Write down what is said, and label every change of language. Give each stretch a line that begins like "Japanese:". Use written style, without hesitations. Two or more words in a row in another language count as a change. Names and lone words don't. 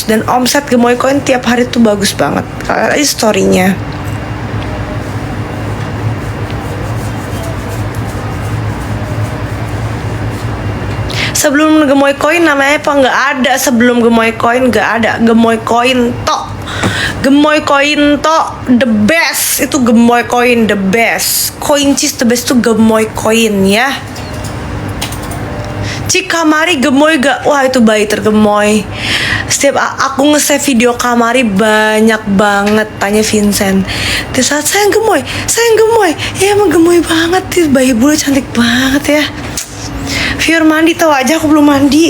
Indonesian: Dan omset Gemoy Coin tiap hari tuh bagus banget. Kalian aja storynya. Sebelum Gemoy Coin namanya apa? Nggak ada. Sebelum Gemoy Coin nggak ada. Gemoy Coin tok. Gemoy Coin tok
English: the best.
Indonesian: Itu Gemoy Coin
English: the best.
Indonesian: Coin cheese
English: the best
Indonesian: tuh Gemoy Coin ya. Cik Kamari gemoy gak? Wah itu bayi tergemoy. Setiap aku nge-save video Kamari banyak banget. Tanya Vincent. Di saat sayang gemoy. Ya emang gemoy banget. Bayi bule cantik banget ya. Viewer mandi tau aja aku belum mandi.